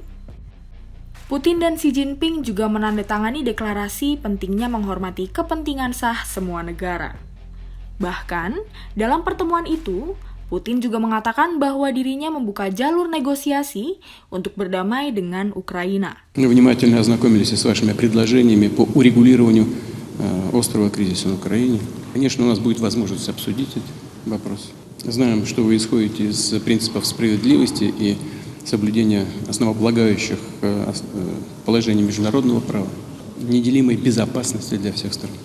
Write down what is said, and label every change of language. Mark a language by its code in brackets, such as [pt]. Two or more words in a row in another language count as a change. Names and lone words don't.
[id] Putin dan Xi Jinping juga menandatangani deklarasi pentingnya menghormati kepentingan sah semua negara. Bahkan, dalam pertemuan itu, Putin juga mengatakan bahwa dirinya membuka jalur negosiasi untuk berdamai dengan Ukraina. [ru] Мы внимательно ознакомились с вашими предложениями по урегулированию острого кризиса на Украине. Конечно, у нас будет возможность обсудить этот вопрос. Знаем, что вы исходите из принципов справедливости и соблюдения основополагающих положений международного права, неделимой безопасности для всех сторон.